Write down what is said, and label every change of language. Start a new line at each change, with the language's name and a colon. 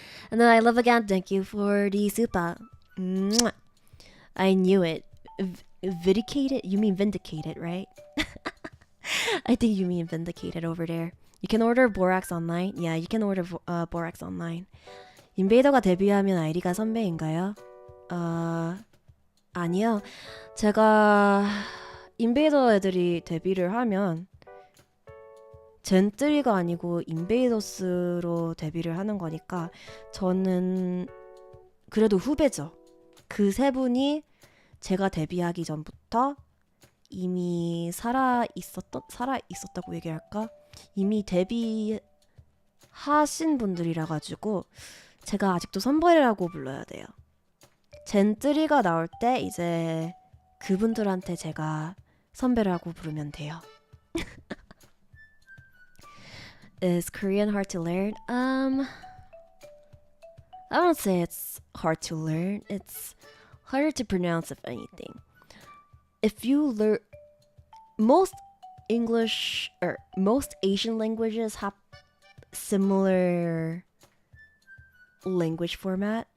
English: And then I love again, thank you for the supa. Mwah. I knew it. Vindicated? You mean vindicated, right? I think you mean vindicated over there. You can order borax online? Yeah, you can order borax online.
Korean: 인베이더가 데뷔하면 아이리가 선배인가요? 아니요. 제가 인베이더 애들이 데뷔를 하면 젠3가 아니고 인베이더스로 데뷔를 하는 거니까 저는 그래도 후배죠. 그 세 분이 제가 데뷔하기 전부터 이미 살아 있었다고 얘기할까? 이미 데뷔하신 분들이라 가지고 제가 아직도 선배라고 불러야 돼요. 젠3가 나올 때 이제 그분들한테 제가 선배라고 부르면 돼요.
English: Is Korean hard to learn? I don't say it's hard to learn. It's harder to pronounce, if anything. If you learn most English or most Asian languages have similar language format.